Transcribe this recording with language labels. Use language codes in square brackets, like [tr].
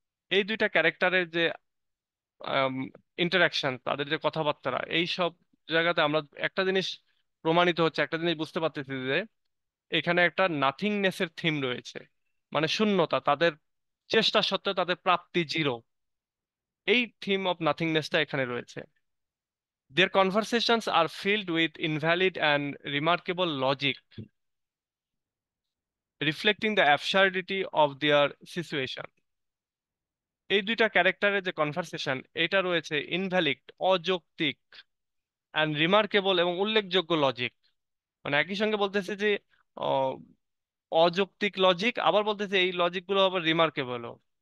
[bn] এই দুইটা ক্যারেক্টারের যে ইন্টারাকশন, তাদের যে কথাবার্তা, এই সব জায়গাতে আমরা একটা জিনিস প্রমাণিত হচ্ছে, একটা জিনিস বুঝতে পারতেছি যে এখানে একটা নাথিংনেসের থিম রয়েছে, মানে শূন্যতা, তাদের চেষ্টা সত্ত্বেও তাদের প্রাপ্তি জিরো। এই থিম অফ নাথিংনেসটা এখানে রয়েছে। [en] Their conversations are filled with invalid and remarkable logic, reflecting the absurdity of their situation. [bn] এই দুইটা ক্যারেক্টারের যে কনভারসেশন, এটা রয়েছে ইনভ্যালিড, অযৌক্তিক, অ্যান্ড রিমার্কেবল, এবং উল্লেখযোগ্য লজিক। মানে একই সঙ্গে বলতেছে যে আহ, অযৌক্তিক লজিক, আবার বলতেছে এই লজিক গুলো আবার রিমার্কেবলও।